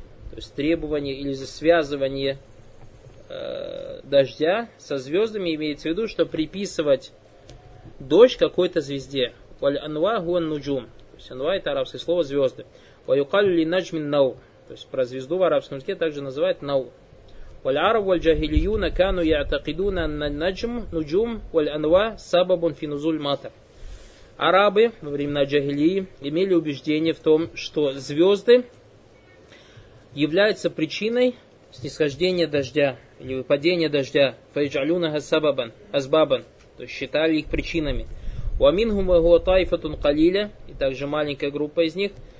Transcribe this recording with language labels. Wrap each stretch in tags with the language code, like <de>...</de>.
<ru>То есть, требование или связывание дождя со звездами, имеется в виду, что приписывать дождь какой-то звезде. Валянва гуан нуджум. То есть, анва – это арабское слово «звезды». Валюкалю ли наджмин нау. То есть, про звезду в арабском языке также называют нау.</ru> <ar>والعرب والجاهليون كانوا يعتقدون أن النجم نجوم والأنواع سبب في نزول المطر.</ar> <ru>Арабы во времена джахилии имели убеждение в том, что звезды являются причиной снисхождения дождя или выпадения дождя.</ru> <ar>فيجعلونها سببا أسبابا.</ar> <ru>То есть считали их причинами.</ru> <ar>ومنهم هو طائفة قليلة</ar> <ru>и также маленькая группа из них.</ru>